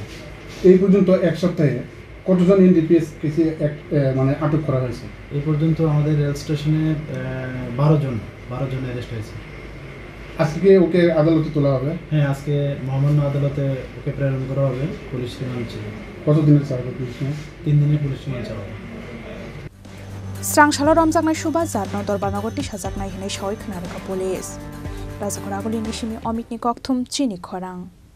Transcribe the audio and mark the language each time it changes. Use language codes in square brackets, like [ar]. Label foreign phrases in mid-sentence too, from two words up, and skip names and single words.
[bn] এই পর্যন্ত এক সপ্তাহে কতজন এনডিপিএস কেসে মানে আটক করা হয়েছে এই পর্যন্ত আমাদের রেল স্টেশনে 12 জন অ্যারেস্ট হয়েছে আজকে ওকে আদালতে তোলা হবে হ্যাঁ আজকে মহামান্য আদালতে ওকে প্রেরণ করা হবে পুলিশ রিমান্ড ছিল কতদিনের চাইবে পুলিশ 3 দিনের পুলিশ রিমান্ড চাওয়া [trp] Strangshalo Ramjaknai Subhash Jat no Dorbanagoti Shajaknai hinai shawai khna rekha police Rajakora Goli Nishimi Omikni Kokthum Chini Khorang